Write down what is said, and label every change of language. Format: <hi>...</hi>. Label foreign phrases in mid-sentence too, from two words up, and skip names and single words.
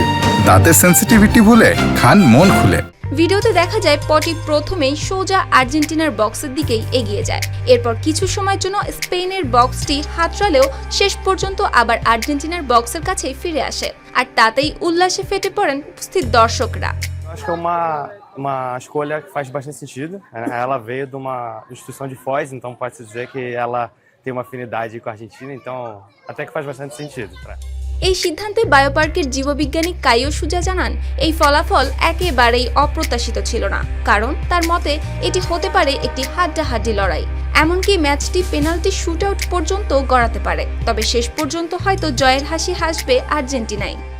<bn>দাঁতের সেন্সিটিভিটি ভুলে খান মন খুলে। ভিডিওতে দেখা যায় পটি প্রথমেই সোজা আর্জেন্টিনার বক্সের দিকেই এগিয়ে যায়। এরপর কিছু সময়ের জন্য স্পেনের বক্সটি হাতড়ালেও শেষ পর্যন্ত আবার আর্জেন্টিনার বক্সের কাছেই ফিরে আসে, আর তাতেই উল্লাসে ফেটে পড়েন উপস্থিত দর্শকরা।</bn> <pt>Acho que é uma escolha que faz bastante sentido. Ela veio de uma instituição de Foz, então pode-se dizer que ela tem uma afinidade com a Argentina, então até que faz bastante sentido.</pt> <bn>এই সিদ্ধান্তে বায়োপার্কের জীববিজ্ঞানী কাইও সুজা জানান, এই ফলাফল একেবারেই অপ্রত্যাশিত ছিল না, কারণ তার মতে এটি হতে পারে একটি হাড্ডাহাড্ডি লড়াই। এমনকি ম্যাচটি পেনাল্টি শুটআউট পর্যন্ত গড়াতে পারে, তবে শেষ পর্যন্ত হয়তো জয়ের হাসি হাসবে আর্জেন্টিনাই।</bn>